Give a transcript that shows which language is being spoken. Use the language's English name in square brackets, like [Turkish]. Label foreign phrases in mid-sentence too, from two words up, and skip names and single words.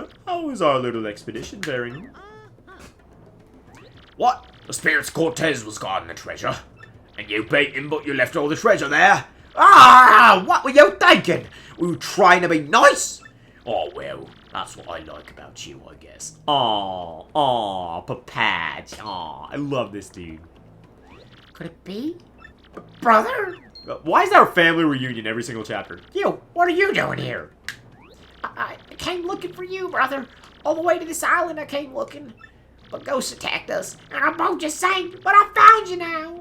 [English] How is our little expedition faring? What? The spirit's Cortez was guarding the treasure. And you beat him, but you left all the treasure there? Ah! What were you thinking? We were trying to be nice? Oh, well, that's what I like about you, I guess. Aw, Papatch. Aw, I love this dude. Could it be? Brother? Why is there a family reunion every single chapter? You, what are you doing here? I came looking for you, brother. All the way to this island I came looking. But ghosts attacked us, and our boat just sank, but I found you now.